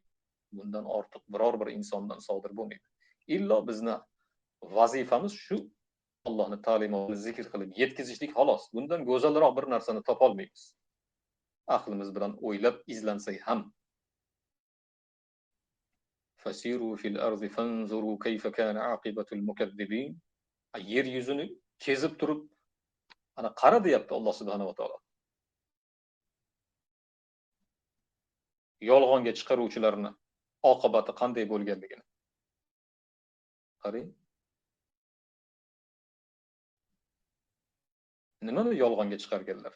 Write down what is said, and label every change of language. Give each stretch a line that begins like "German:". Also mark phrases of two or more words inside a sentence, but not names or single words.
Uzbek: Bundan ortiq biror bir insondan sodir bo'lmaydi. Illo bizni vazifamiz shu Allohning ta'limotini zikr qilib yetkazishlik xolos. Bundan go'zalroq bir narsani topa olmaymiz. Aqlimiz bilan o'ylab izlansak ham.
Arabic: فسيروا في الأرض فانظروا كيف كان عاقبة المكذبين.
Uzbek: Yer yuzini kezib turib ana qara deyapti Alloh
Arabic: سبحانه وتعالى.
Uzbek: Yolg'onga chiqaruvchilarning oqibati qanday bo'lganligini qarang. Nimani yolg'onga chiqarganlar?